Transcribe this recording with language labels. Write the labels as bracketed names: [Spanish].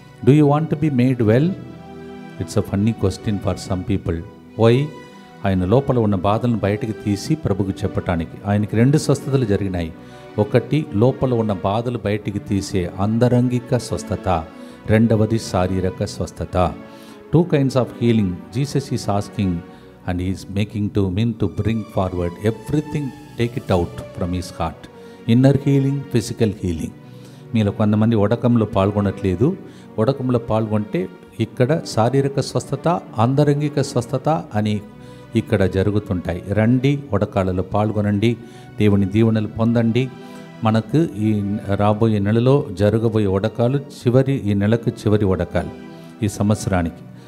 [English] Do you want to be made well? It's a funny question for some people. Why? [Telugu] ఆయన లోపల ఉన్న బాధలను బయటకు తీసి ప్రభుకు చెప్పటానికి. ఆయనకి 2 స్వస్థతలు జరిగినాయి. ఒకటి లోపల ఉన్న బాధలు బయటికి తీసే అంతరంగిక స్వస్థత, రెండవది శారీరక స్వస్థత. [English] 2 kinds of healing Jesus is asking and he is making to mean to bring forward everything, take it out from his heart. Inner healing, physical healing. [Telugu] మీలో కొంతమంది ఉడకంలో పాల్గొనట్లేదు. ఉడకంలో పాల్గొంటే ఇక్కడ శారీరక స్వస్థత, అంతరంగిక స్వస్థత అని ఇక్కడ జరుగుతుంటాయి. రండి, ఉడకాలలో పాల్గొనండి, దేవుని దీవెనలు పొందండి. మనకు ఈ రాబోయే నెలలో జరగబోయే ఉడకాలు ఈ నెలకు చివరి ఉడకాలు ఈ సంవత్సరానికి.